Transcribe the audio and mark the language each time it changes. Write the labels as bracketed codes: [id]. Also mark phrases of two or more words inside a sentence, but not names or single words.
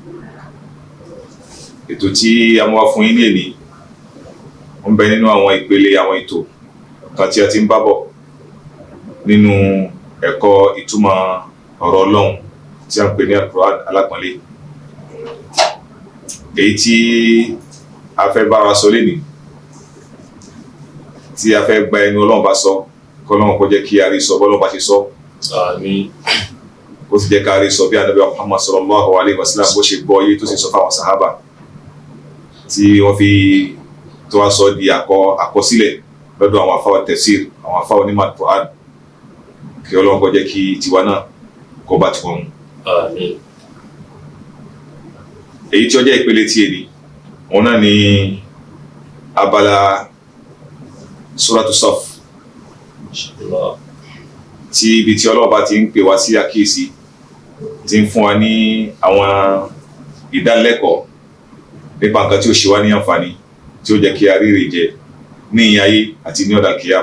[yo] Ètò tí a mú wá fún yín ní èní ń bẹ nínú àwọn ìpele àwọn ètò kan tí a ti ń bá bọ̀ nínú ẹ̀kọ́ ìtumọ̀ ọ̀rọ̀ Ọlọ́run tí a ń pè ní Al-Qur'an alápọ̀nlé. Èyí tí a fẹ́ bára sọ lénìí, tí a fẹ́ gba ẹnu Ọlọ́run bá sọ, k'Ọlọ́run kó jẹ́ kí a rí sọ bọ́lọ́run bá ṣe sọ. Àmín. Ó sì jẹ́ ká rí sọ bí Ànábì Muhammad [ar] صلى الله عليه وسلم [yo] bó ṣe gbọ́ yé tó sì sọ fáwọn sàhábà, tí wọ́n fi tó wá sọ di àkọsílẹ̀ lọ́dọ̀ àwọn àfáà tafsir, àwọn àfáà onímọ̀ Al-Qur'an. Kí Ọlọ́run kó jẹ́ kí tiwa náà kó bá tiwọn mu. Àmín. Èyí tí ó jẹ́ ìpele tí èdè, òun náà ni abala Suratu Saf, tí ibi tí Ọlọ́run bá ti ń pè wá sí àkíyèsí, tí ń fún wa ní àwọn ìdánilẹ́kọ̀ọ́ nípa nǹkan tí ó ṣe wá ní àǹfààní, tí ó jẹ́ kí a rí èrè jẹ ní ayé àti ní ọ̀dà kíyámà.